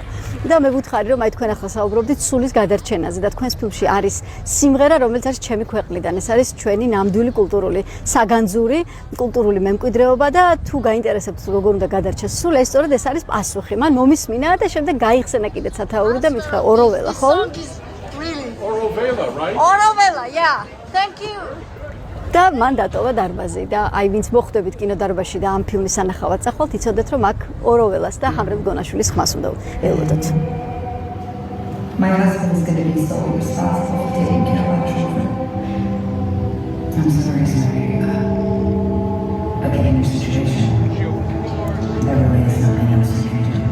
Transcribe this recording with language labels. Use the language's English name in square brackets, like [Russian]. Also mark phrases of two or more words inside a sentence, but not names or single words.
[Georgian] და მე ვუთხარი რომ აი თქვენ ახლა საუბრობდით სულის გადარჩენაზე და თქვენს ფილმში არის სიმღერა, რომელიც არის ჩემი ქვეყნიდან. ეს არის ჩვენი ნამდვილი კულტურული საგანძური, კულტურული მემკვიდრეობა და თუ გაინტერესებთ როგორ უნდა გადარჩეს სული, ეს სწორედ ეს არის პასუხი. მან მომისმინა და შემდეგ გაიხსენა კიდეც სათაური და მითხრა ოროველა, ხო? [English] Orovela, right? ოროველა, yeah. Thank you. [Georgian] და მან დატოვა დარბაზი და აი ვინც მოხვდებით კინოდარბაზში და ამ ფილმის სანახავად წახვალთ, იცოდეთ რომ აქ ოროველას და ჰამლეტ გონაშვილის ხმას უნდა ელოდოთ. [English] My husband is going to be solely responsible for taking care of our children. I'm sorry, but given your situation, there really is nothing else you can do.